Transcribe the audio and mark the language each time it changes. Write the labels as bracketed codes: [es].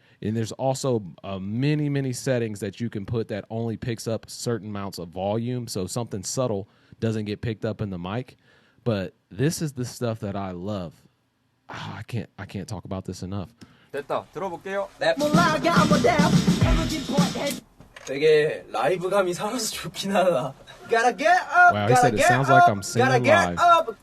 [en] And there's also many, many settings that you can put that only picks up certain amounts of volume, so something subtle doesn't get picked up in the mic. But this is the stuff that I love. I can't talk about this enough. [ko] 됐다. 들어볼게요. 네. 되게 라이브감이 살아서 좋긴 하다. [en] Gotta get up. Wow, he said it sounds like I'm singing live.